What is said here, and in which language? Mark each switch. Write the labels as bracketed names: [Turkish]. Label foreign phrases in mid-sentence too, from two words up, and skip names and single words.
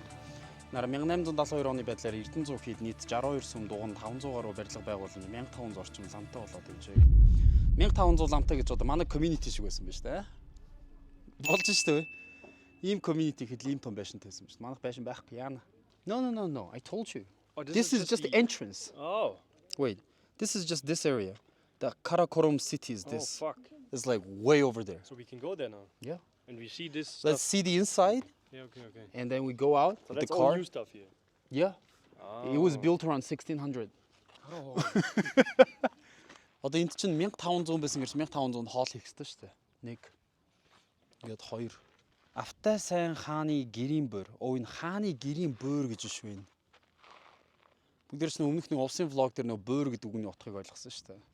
[Mongolian] Нар 1872 оны байдлаар Эрдэнэзуу хід нийт 62 сүм дугуйн 500 гаруй барилга байгуулсан 1500 орчим ламтай болоод иржээ. 1500 ламтай гэж одоо манай community шиг байсан биз дээ. Болж шүү дээ. Ийм community хэд ийм том байшин тавьсан биз. Манайх байшин байхгүй яана. [English] No. I told you. Oh, This is just the entrance. Oh. Wait. This is just this area. The Karakorum city is this. Oh fuck. It's like way over there. So we can go there now. Yeah. And we see this Let's stuff. see the inside Yeah, okay. and then we go out So with the that's all car. new stuff here. Yeah. It was built around 1600. [Mongolian] Одоо энд чинь 1500 байсан гэж 1500-д хоол хийх хэрэгтэй шүү дээ. 1. Ингээд 2. Автай сайн хааны гэрийн бөр. Энэ хааны гэрийн бөр гэж биш вэ? Бүгдээрс өмнөх нэг улсын влог дээр нөө бөр гэдэг үгний утгыг ойлгосон шүү дээ.